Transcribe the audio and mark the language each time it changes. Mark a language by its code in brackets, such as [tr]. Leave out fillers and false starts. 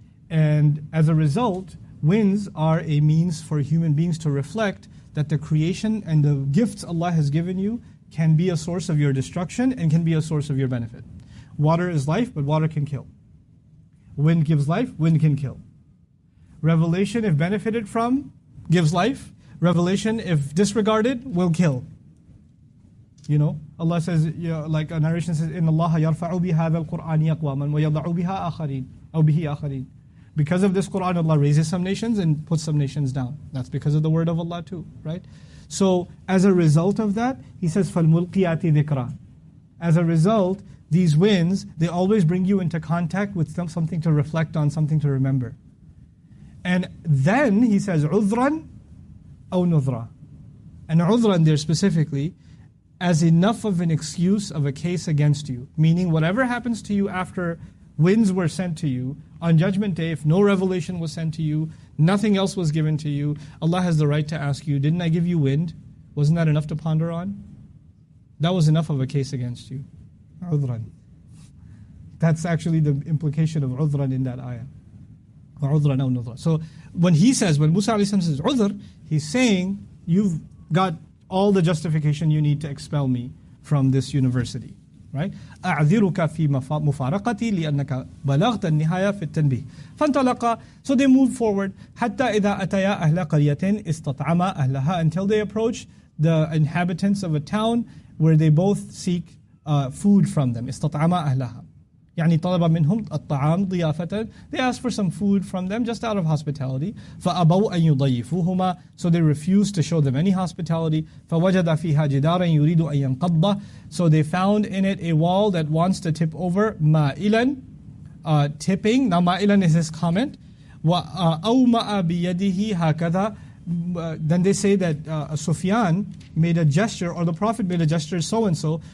[en] And as a result, winds are a means for human beings to reflect that the creation and the gifts Allah has given you can be a source of your destruction and can be a source of your benefit. Water is life, but water can kill. Wind gives life, wind can kill. Revelation, if benefited from, gives life. Revelation, if disregarded, will kill. Allah says, like a narration says, [ar] إِنَّ اللَّهَ يَرْفَعُ بِهَذَا الْقُرْآنِ أَقْوَامًا وَيَضَعُ بِهَا آخَرِينَ أو بِهِ آخَرِينَ. [en] Because of this Qur'an, Allah raises some nations and puts some nations down. That's because of the word of Allah too, right? So, as a result of that, He says, [ar] فَالْمُلْقِيَاتِ ذِكْرًا. [en] As a result, these winds, they always bring you into contact with something to reflect on, something to remember. And then He says, [ar] عُذْرًا أَوْ نُذْرًا. [en] And عُذْرًا there specifically, as enough of an excuse of a case against you. Meaning whatever happens to you after winds were sent to you, on Judgment Day, if no revelation was sent to you, nothing else was given to you, Allah has the right to ask you, didn't I give you wind? Wasn't that enough to ponder on? That was enough of a case against you. [ar] عُذْرًا. [en] That's actually the implication of عُذْرًا in that ayah. [ar] وَعُذْرًا أَوْ نُذْرًا. [en] So when Musa a.s. says عُذْر, he's saying, you've got all the justification you need to expel me from this university. Right? [ar] أعذرك في مفارقتي لأنك بلغت النهاية في التنبيه. [en] فانطلقا. So they moved forward. [ar] حتى إذا أتيا أهل قرية استطعما أهلها, [en] until they approach the inhabitants of a town where they both seek food from them. [ar] استطعما أهلها. يعني طلب منهم الطعام ضيافة. [en] They asked for some food from them just out of hospitality. [ar] فأبوا أن يضيفوهما. [en] So they refused to show them any hospitality. [ar] فوجد فيها جدارا يريد أن ينقض. [en] So they found in it a wall that wants to tip over. مائلا, tipping. Now مائلا is his comment. [ar] وأومأ بيده هكذا. [en] Then they say that Sufyan made a gesture, or the Prophet made a gesture so-and-so.